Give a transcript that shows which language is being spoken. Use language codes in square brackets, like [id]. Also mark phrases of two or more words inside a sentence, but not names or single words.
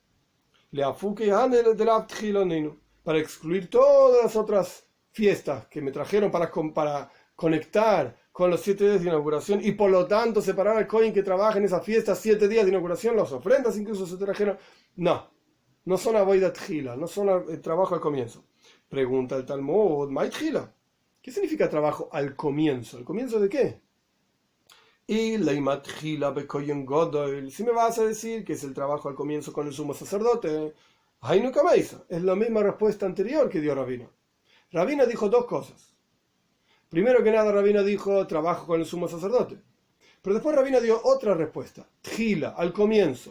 [es] Para excluir todas las otras fiestas que me trajeron para conectar con los 7 días de inauguración, y por lo tanto separar al Kohen que trabaja en esas fiestas 7 días de inauguración, las ofrendas incluso se trajeron. No son [he] עבודת תחילה, [es] no son el trabajo al comienzo. Pregunta el Talmud, [arc] ¿מאי תחילה? [es] ¿Qué significa trabajo al comienzo? ¿Al comienzo de qué? [arc] אי לימא תחילה בכהן גדול. [es] Si me vas a decir que es el trabajo al comienzo con el sumo sacerdote, [arc] היינו קמייתא, [es] es la misma respuesta anterior que dio Rabino. Rabino dijo 2 cosas. Primero que nada, Rabino dijo trabajo con el sumo sacerdote. Pero después Rabino dio otra respuesta, tchila, al comienzo.